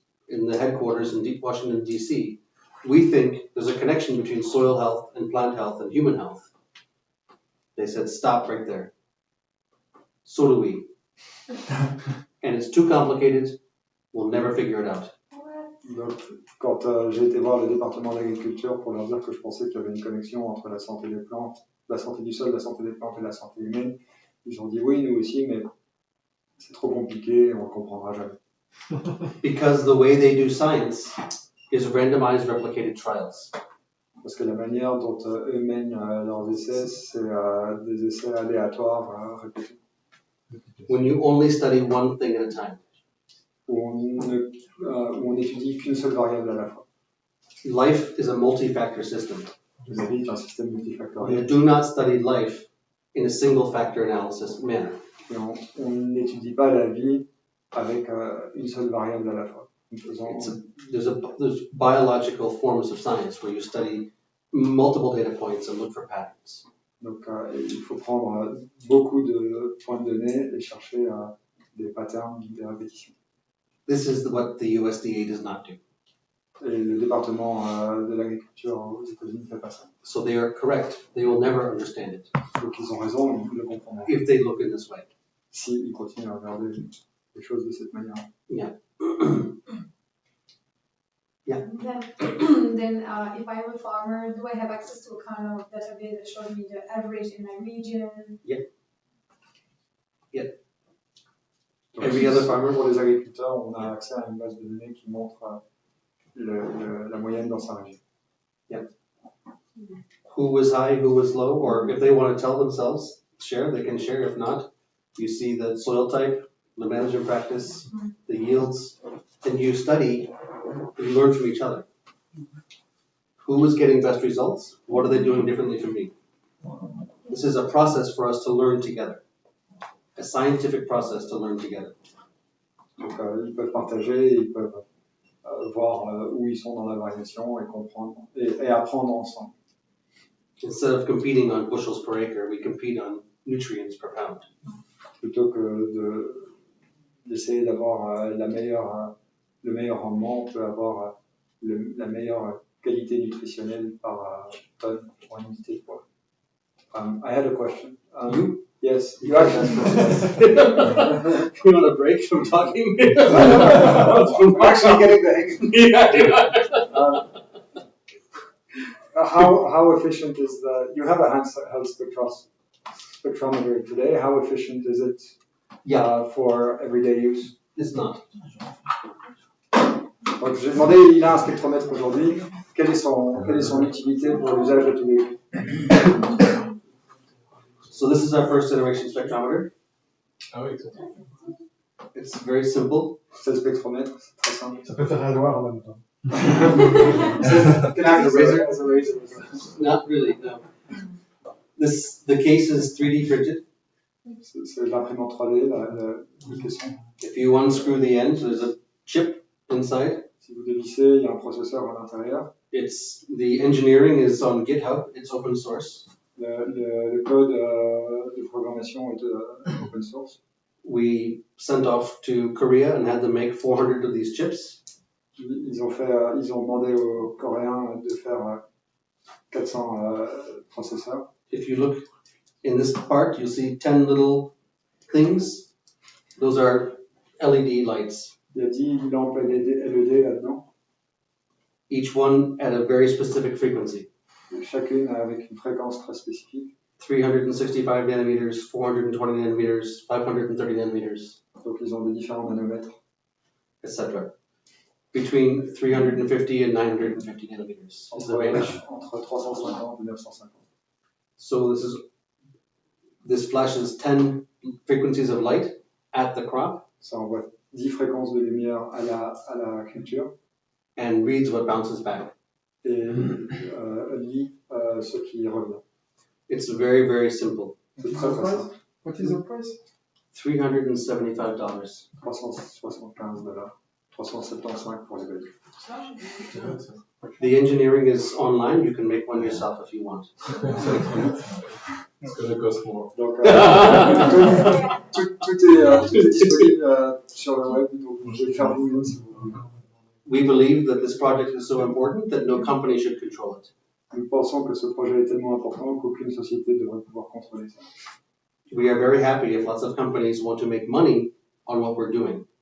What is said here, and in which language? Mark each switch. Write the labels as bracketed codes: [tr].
[en] in the headquarters in Washington, D.C., we think there's a connection between soil health and plant health and human health. They said, stop right there. So do we. And it's too complicated. We'll never figure it out. [fr] Donc, quand j'ai été voir le département d'agriculture pour leur dire que je pensais qu'il y avait une connexion entre la santé des plantes, la santé du sol, la santé des plantes et la santé humaine, ils ont dit oui, nous aussi, mais c'est trop compliqué, on ne comprendra jamais. [en] Because the way they do science is randomized replicated trials. [fr] Parce que la manière dont eux mènent leurs essais, c'est des essais aléatoires répétés. [en] When you only study one thing at a time. [fr] Où on étudie qu'une seule variable à la fois. [en] Life is a multi-factor system. [fr] La vie est un système [en] You [fr] multifactoriel. [en] do not study life in a single factor analysis manner. [fr] Et on n'étudie pas la vie avec une seule variable à la fois. [en] There's biological forms of science where you study multiple data points and look for patterns. [fr] Donc il faut prendre beaucoup de points de données et chercher des patterns, des répétitions. [en] This is what the USDA does not do. [fr] Et le département de l'agriculture aux États-Unis ne fait pas ça. [en] So they are correct. They will never understand it [fr] Donc ils ont raison, ils le comprendront. [en] if they look in this way. [fr] S'ils continuent à regarder les choses de cette manière. [en] Yeah. Then if I am a farmer, do I have access to a kind of database that shows me the average in my region? Every other farmer. [fr] Pour les agriculteurs, on a accès à une base de données qui montre la moyenne dans sa région. [en] Who was high, who was low, or if they want to tell themselves, share, they can share. If not, you see the soil type, the management practice, the yields, and you study, you learn from each other. Who is getting best results? What are they doing differently from me? This is a process for us to learn together. A scientific process to learn together. [fr] Donc ils peuvent partager, ils peuvent voir où ils sont dans la variation et comprendre et apprendre ensemble. [en] Instead of competing on bushels per acre, we compete on nutrients per pound. [fr] Plutôt que d'essayer d'avoir le meilleur rendement, on peut avoir la meilleure qualité nutritionnelle par tonne pour unité de poids. [en] I had a question. You? Yes, you actually. You want a break from talking? I'm actually getting the hang of it. How efficient is you have a health spectrometer today. How efficient is it for everyday use? It's not. [fr] Donc j'ai demandé, il a un spectromètre aujourd'hui. Quelle est son utilité pour l'usage de tous les jours? [en] So this is our first generation spectrometer. [fr] Ah oui, exactement. [en] It's very simple. [fr] C'est le spectromètre, c'est très simple. Ça peut faire un noir en même temps. [en] Can I have as a razor? Not really, no. The case is 3D printed. [fr] C'est l'imprimante 3D, la question. [en] If you unscrew the end, there's a chip inside. [fr] Si vous dévissez, il y a un processeur à l'intérieur. [en] The engineering is on GitHub. It's open source. [fr] Le code de programmation est open source. [en] We sent off to Korea and had them make 400 of these chips. [fr] Ils ont demandé aux Coréens de faire 400 processeurs. [en] If you look in this part, you'll see 10 little things. Those are LED lights. [fr] Il y a 10 lampes LED là-dedans. [en] Each one at a very specific frequency. [fr] Chacune avec une fréquence très spécifique. [en] 365 nanometers, 420 nanometers, 530 nanometers, [fr] Donc ils ont des différents nanomètres. [en] etc. Between 350 and 950 nanometers is the range. [fr] Entre 350 et 950. [en] So this flashes 10 frequencies of light at the crop [fr] Ça envoie 10 fréquences de lumière à la culture [en] and reads what bounces back. [fr] et lit ce qui revient. [en] It's very, very simple. [fr] C'est très très simple. [en] What is the price? $375. [fr] $375. 375 pour les Belges. [en] The engineering is online. You can make one yourself if you want. It's gonna cost more. [fr] Donc tout est disponible sur le web, donc vous pouvez le faire vous-même si vous voulez. [en] We believe that this project is so important that no company should control it. [fr] Nous pensons que ce projet est tellement important qu'aucune société devrait pouvoir contrôler ça. [en] We are very happy if lots of companies want to make money on what we're doing.